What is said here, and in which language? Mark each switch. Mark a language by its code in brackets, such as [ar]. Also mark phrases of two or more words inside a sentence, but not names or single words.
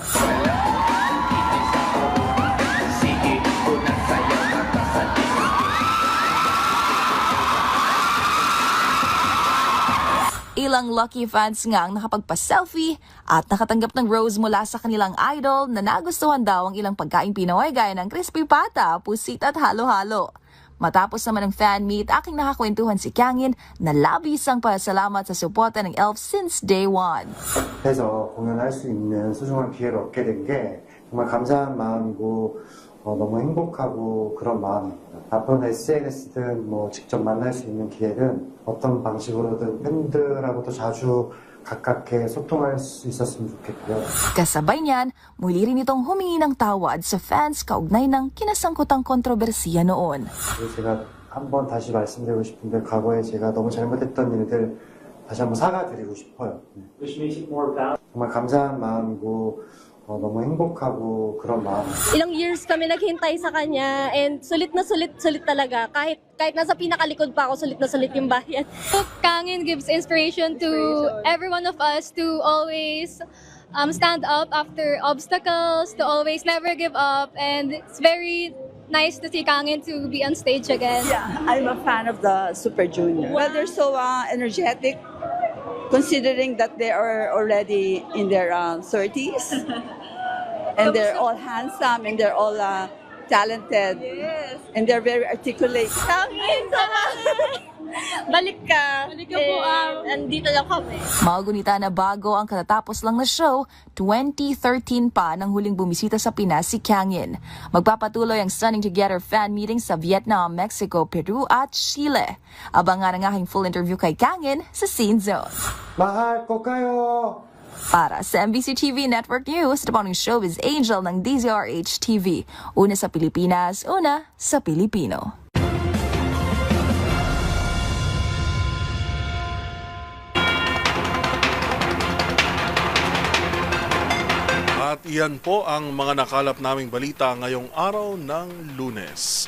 [tl] Ilang lucky fans nga ang nakapagpa-selfie at nakatanggap ng rose mula sa kanilang idol na nagustuhan daw ang ilang pagkaing Pinoy gaya ng crispy pata, pusit at halo-halo. Matapos naman ng [en] fan meet, [tl] aking nakakwentuhan si Kangin na labis ang pasalamat sa suporta ng Elves [en] since day one. [ko] 해서 공연할 수 있는 소중한 기회를 얻게 된 게 정말 감사한 마음이고 너무 행복하고 그런 마음입니다. 앞으로는 SNS든 뭐 직접 만날 수 있는 기회는 어떤 방식으로든 팬들하고도 자주 가깝게 소통할 수 있었으면 좋겠고요. [tl] Kasabay niyan, muli rin itong humingi ng tawad sa fans kaugnay ng kinasangkutang kontrobersiya noon. [ko] 그리고 제가 한번 다시 말씀드리고 싶은데 과거에 제가 너무 잘못했던 일들 다시 한번 사과드리고 싶어요. 정말 감사한 마음이고 너무 행복하고 그런 마음. [tl] Ilang years kami naghintay sa kanya and sulit talaga. Kahit nasa pinakalikod pa ako, sulit yung bayan. [en] Kangin gives inspiration to every one of us to always stand up after obstacles, to always never give up, and it's very nice to see Kangin to be on stage again. Yeah, I'm a fan of the Super Junior. Well, they're so energetic, considering that they are already in their 30s. And they're all handsome, and they're all talented. Yes. And they're very articulate. [tl] Kangin, balik ka. Balik ka po. Andito lang kami. Magunita na bago ang katatapos lang na show, 2013 pa nang huling bumisita sa Pinas si Kangin. Magpapatuloy ang Stunning Together [en] fan meeting [tl] sa Vietnam, Mexico, Peru at Chile. Abangan ang aking [en] full interview [tl] kay Kangin sa Scene Zone. mahal ko kayo! Para sa MBC TV Network News, ito po ang showbiz angel ng DZRH TV. Una sa Pilipinas, una sa Pilipino. At iyan po ang mga nakalap naming balita ngayong araw ng Lunes.